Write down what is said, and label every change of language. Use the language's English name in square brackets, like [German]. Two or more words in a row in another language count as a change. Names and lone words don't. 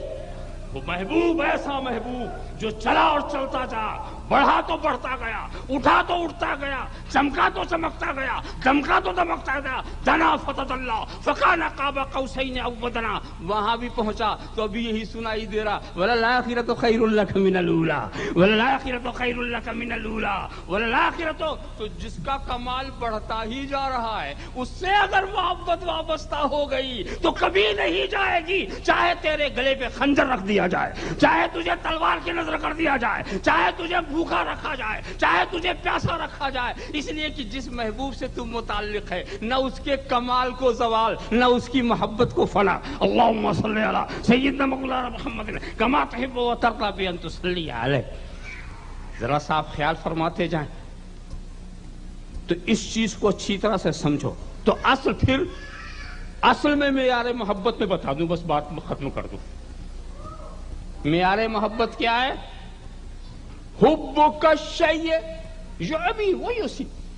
[Urdu] وہ محبوب ایسا محبوب جو چلا اور چلتا جا، بڑھا تو بڑھتا گیا، اٹھا تو اٹھتا گیا، چمکا تو چمکتا گیا، دمکا تو دمکتا گیا، [Arabic] دنا فتدلّا فکان قاب قوسین او ادنی۔ [Urdu] وہاں بھی پہنچا تو ابھی یہی سنائی دے رہا، [Arabic] وللآخرۃ خیر لک من الاولی، وللآخرۃ خیر لک من الاولی، وللآخرۃ۔ [Urdu] تو جس کا کمال بڑھتا ہی جا رہا ہے اس سے اگر محبت وابستہ ہو گئی تو کبھی نہیں جائے گی، چاہے تیرے گلے پہ خنجر رکھ دیا جائے، چاہے تجھے تلوار کی نظر کر دیا جائے، چاہے تجھے بھوکا رکھا جائے، چاہے تجھے پیاسا رکھا جائے، اس لیے کہ جس محبوب سے تم متعلق ہے نہ اس کے کمال کو زوال، نہ اس کی محبت کو فنا۔ [Arabic] اللہم صلی علی سیدنا مولانا محمد کما تحب و ترضی بان تصلی علیہ۔ [Urdu] ذرا سا آپ خیال فرماتے جائیں تو اس چیز کو اچھی طرح سے سمجھو تو اصل میں معیار محبت میں بتا دوں، بس بات ختم کر دوں. معیار محبت کیا ہے؟ [Arabic] حبک الشیء یعمی و یصیب.